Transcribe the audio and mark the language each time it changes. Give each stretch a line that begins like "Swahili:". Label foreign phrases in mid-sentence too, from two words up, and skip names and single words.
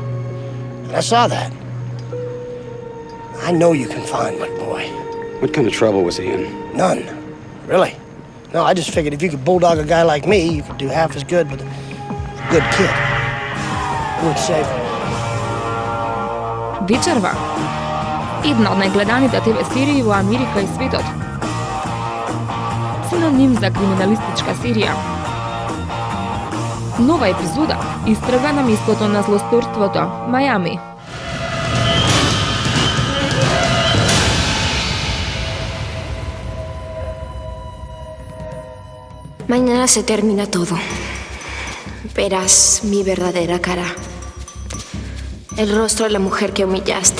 English: And I saw that. I know you can find my boy. What kind of trouble was he in? None. Really. No, I just figured if you could bulldog a guy like me, you could do half as good with a good kid. Who would save him?
Macedonian: Вечерва. Една од најгледаните ТВ серии во Америка и светот. Синоним за криминалистичка серија. Нова епизода истрага на местото на злосторството, Мајами.
Spanish: Mañana se termina todo. Verás mi verdadera cara. El rostro de la mujer que humillaste.